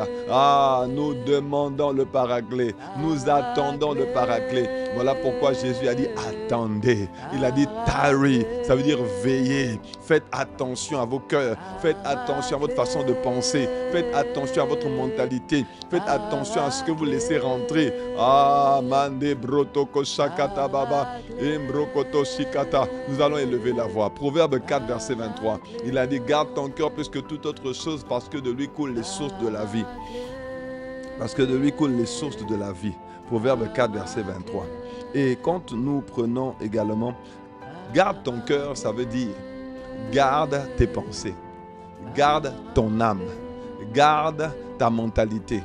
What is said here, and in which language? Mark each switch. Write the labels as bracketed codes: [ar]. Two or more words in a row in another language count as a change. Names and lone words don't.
[fr] Ah, nous demandons le paraclet, nous attendons le paraclet. Voilà pourquoi Jésus a dit attendez. Il a dit tarry, ça veut dire veillez. Faites attention à vos cœurs, faites attention à votre façon de penser, faites attention à votre mentalité, faites attention à ce que vous laissez rentrer. Ah, mande brotoko shakata baba, embrokoto shikata. Nous allons élever la voix. Proverbe 4, verset 23. Il a dit garde ton cœur plus que toute autre chose parce que de lui coulent les sources de la vie. Parce que de lui coulent les sources de la vie. Proverbe 4, verset 23. Et quand nous prenons également, garde ton cœur, ça veut dire garde tes pensées, garde ton âme, garde ta mentalité.